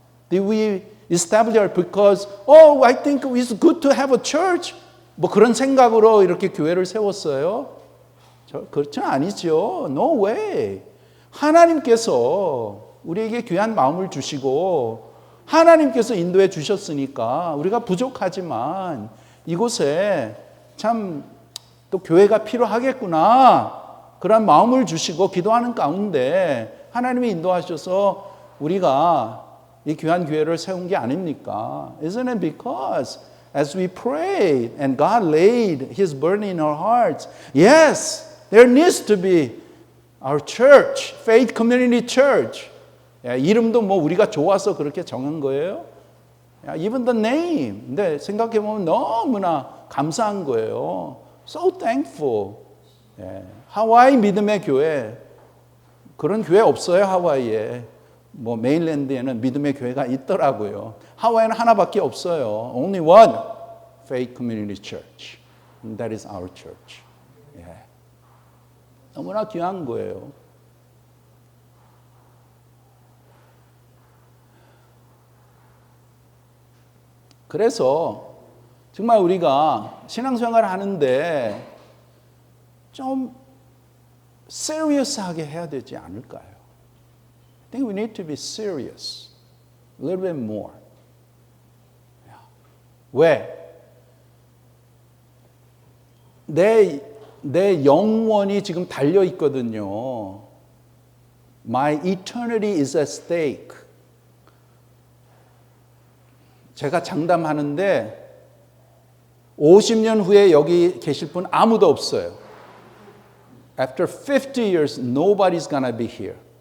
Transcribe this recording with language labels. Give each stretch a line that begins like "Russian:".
English: Did we establish it because I think it's good to have a church?
Korean: 그런 생각으로 이렇게 교회를 세웠어요? 그렇죠 아니죠.
English: No way.
Korean: 하나님께서 우리에게 귀한 마음을 주시고 하나님께서 인도해 주셨으니까 우리가 부족하지만 이곳에 참 또 교회가 필요하겠구나 그런 마음을 주시고 기도하는 가운데 하나님이 인도하셔서 우리가 이 귀한 교회를 세운 게 아닙니까?
English: Isn't it because as we prayed and God laid His burden in our hearts, yes, there needs to be our church, Faith Community Church.
Korean: 이름도 우리가 좋아서 그렇게 정한 거예요.
English: Even the name.
Korean: 근데 생각해 보면 너무나 감사한 거예요.
English: So thankful.
Korean: 하와이 믿음의 교회. 그런 교회 없어요, 하와이에. 메인랜드에는 믿음의 교회가 있더라고요. 하와이는 하나밖에 없어요.
English: Only one Faith Community Church. And that is our church.
Korean: 너무나 귀한 거예요. 그래서 정말 우리가 신앙생활을 하는데 좀 serious하게 해야 되지 않을까요?
English: I think we need to be serious. A little bit more.
Korean: 왜? 내 영원이 지금 달려 있거든요.
English: My eternity is at stake.
Korean: 제가 장담하는데 50년 후에 여기 계실 분 아무도 없어요.
English: After 50 years, nobody's gonna be here.